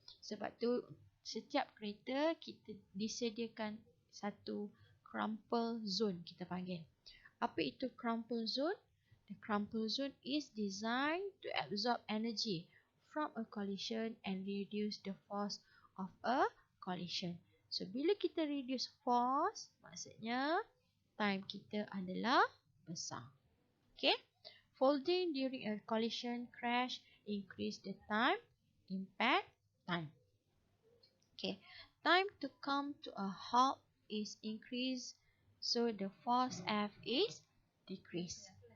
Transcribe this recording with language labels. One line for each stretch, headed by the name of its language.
Malay: Sebab tu setiap kereta kita disediakan satu crumple zone, kita panggil. Apa itu crumple zone?
English: The crumple zone is designed to absorb energy from a collision and reduce the force of a collision.
Malay: So bila kita
English: reduce force,
Malay: maksudnya time kita adalah besar.
English: Okay. Folding during a collision crash increase the time, impact time. Okay. Time to come to a halt is increased, so the force F is decreased.